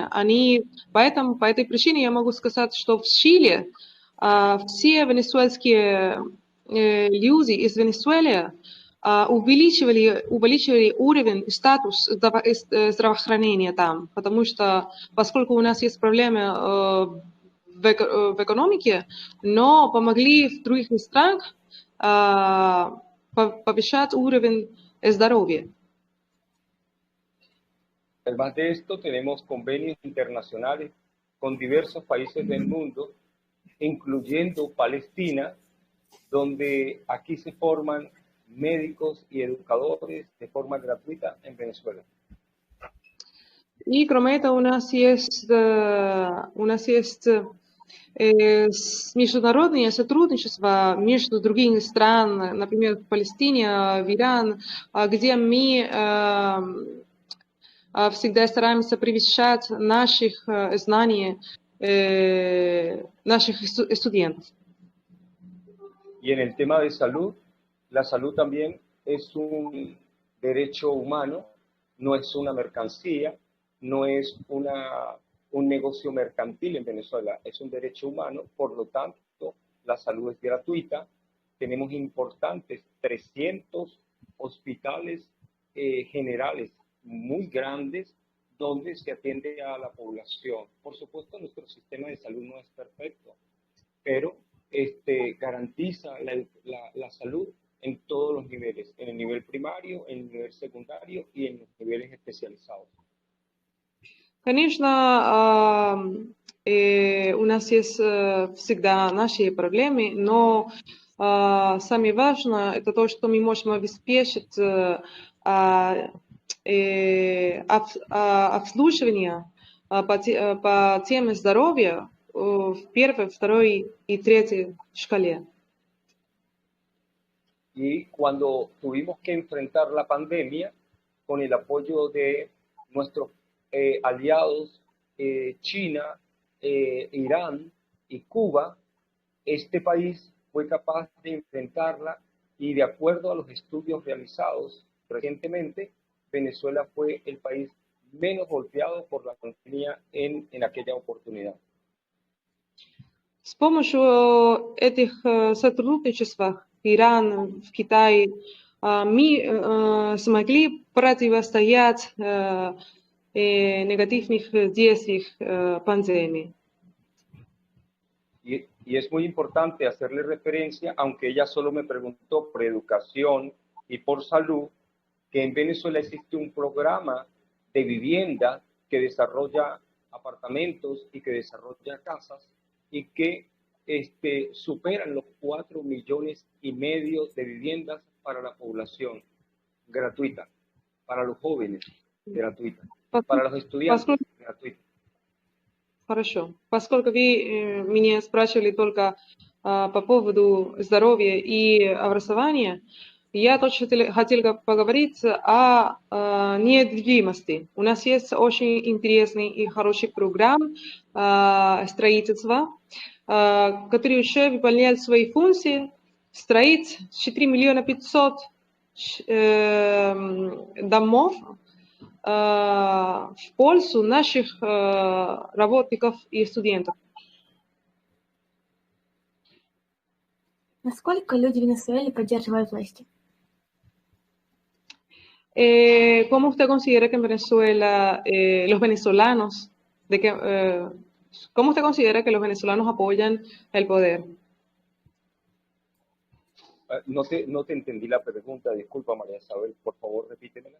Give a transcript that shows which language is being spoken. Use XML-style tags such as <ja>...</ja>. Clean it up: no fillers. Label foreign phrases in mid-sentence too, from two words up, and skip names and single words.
<ru>По этой причине я могу сказать, что в Чили все венесуэльские люди из Венесуэлы увеличивали уровень и статус здравоохранения там, потому что, поскольку у нас есть проблемы в экономике, но помогли в других странах повышать уровень здоровья.</ru> <es>Además de esto, tenemos convenios internacionales con diversos países del mundo, incluyendo Palestina, donde aquí se forman médicos y educadores de forma gratuita en Venezuela.</es> <ru>И кроме этого у нас есть международное сотрудничество между другими странами, например, в Палестине, в Иран, где мы всегда стараемся превышать наших знаний наших студентов.</ru> <es>Y en el tema de salud, la salud también es un derecho humano, no es una mercancía, no es una un negocio mercantil en Venezuela, es un derecho humano, por lo tanto, la salud es gratuita. Tenemos importantes 300 hospitales generales muy grandes donde se atiende a la población. Por supuesto, nuestro sistema de salud no es perfecto, pero garantiza la salud en todos los niveles, en el nivel primario, en el nivel secundario y en los niveles especializados.</es> <ru>Конечно, у нас есть всегда наши проблемы, но самое важное это то, что мы можем обеспечить обслуживание по теме здоровья в первой, второй и третьей шкале.</ru> <es>Y cuando tuvimos que enfrentar la pandemia, con el apoyo de nuestros aliados China, Irán y Cuba, este país fue capaz de enfrentarla y de acuerdo a los estudios realizados recientemente, Venezuela fue el país menos golpeado por la pandemia en aquella oportunidad.</es> <ru>С помощью этих сотрудничеств Иран, в Китае, мы смогли противостоять негативных действиям пандемии.</ru> <es>Y es muy importante hacerle referencia, aunque ella solo me preguntó por educación y por salud, que en Venezuela existe un programa de vivienda que desarrolla apartamentos y que desarrolla casas y que superan los 4,5 millones de viviendas para la población, gratuita, para los jóvenes, gratuita, para los estudiantes, gratuita.</es> <ru>Хорошо. Поскольку вы меня спрашивали только по поводу здоровья и образования, я тоже хотела поговорить о недвижимости. У нас есть очень интересный и хороший программ строительства, который уже выполняет свои функции, строить 4,5 миллиона домов в пользу наших работников и студентов. Насколько люди в Венесуэле поддерживают власти?</ru> <es>¿Cómo usted considera que en Venezuela los venezolanos, cómo usted considera que los venezolanos apoyan el poder? No te entendí la pregunta, disculpa María Isabel, por favor repítemela.</es>